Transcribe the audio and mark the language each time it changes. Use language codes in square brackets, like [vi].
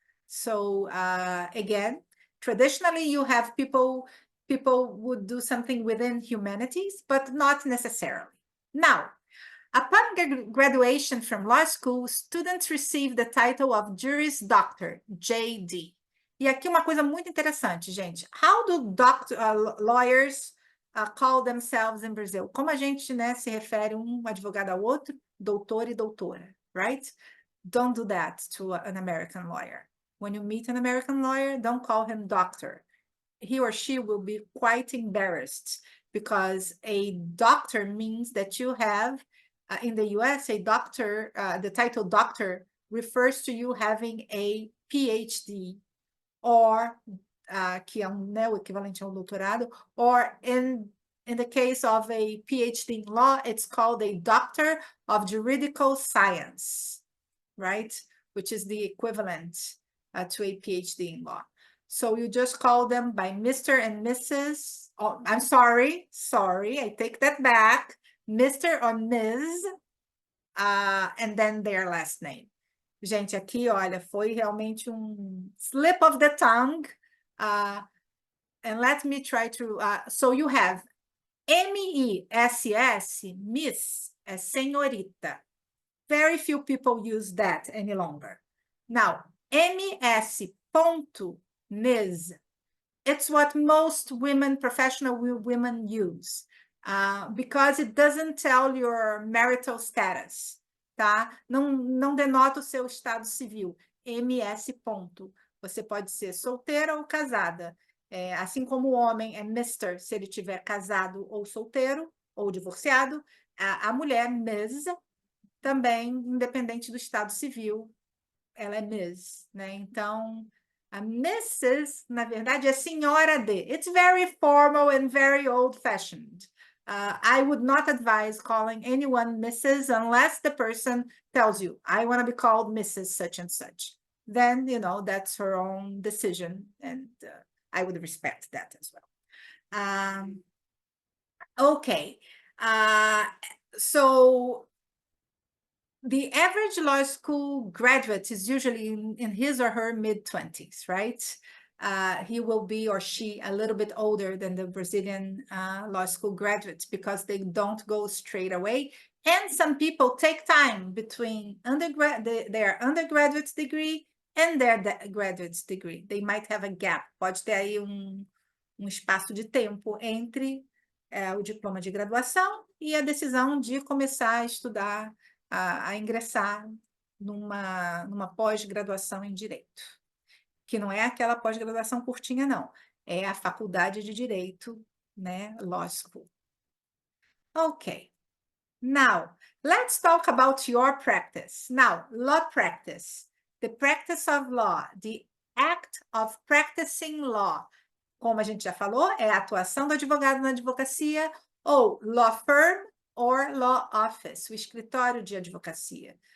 [en] So again, traditionally you have people would do something within humanities, but not necessarily. Now, upon graduation from law school, students receive the title of Juris Doctor, JD. [pt] E aqui uma coisa muito interessante, gente. [en] How do lawyers call themselves in Brazil? [pt] Como a gente, né, se refere um advogado ao outro? Doutor e doutora, right? [en] Don't do that to an American lawyer. When you meet an American lawyer, don't call him doctor. He or she will be quite embarrassed because a doctor means that you have, in the US, a doctor, the title doctor refers to you having a PhD, or [pt] que é né, o equivalente a doutorado, [en] or in the case of a PhD in law, it's called a Doctor of Juridical Science, right? Which is the equivalent to a PhD in law. So you just call them by Mr. and Mrs. Oh, I'm sorry, I take that back. Mr. or Ms. And then their last name. [pt] Gente, aqui, olha, foi realmente [en] slip of the tongue. And let me try to... so you have M-E-S-S, Miss, as senhorita. Very few people use that any longer. Now, M-S ponto, Ms. It's what most professional women use. Because it doesn't tell your marital status, tá? [pt] Não denota o seu estado civil. MS ponto. Você pode ser solteira ou casada. Assim como o homem é Mr. se ele tiver casado ou solteiro, ou divorciado, a mulher, Ms., também, independente do estado civil, ela é Ms., né? Então, a Mrs., na verdade, é senhora de. [en] It's very formal and very old-fashioned. I would not advise calling anyone Mrs. unless the person tells you, I want to be called Mrs. such and such. Then, that's her own decision, and I would respect that as well. Okay. So the average law school graduate is usually in his or her mid-20s, right? He will be or she a little bit older than the Brazilian law school graduates because they don't go straight away. And some people take time between their undergraduate degree and their graduate degree. They might have a gap. [pt] Pode ter aí espaço de tempo entre o diploma de graduação e a decisão de começar a estudar, a ingressar numa pós-graduação em Direito. Que não é aquela pós-graduação curtinha, não. É a faculdade de Direito, né? [en] Law School. Okay. Now, let's talk about your practice. Now, law practice. The practice of law. The act of practicing law. [pt] Como a gente já falou, é a atuação do advogado na advocacia ou [en] law firm or law office, [pt] o escritório de advocacia.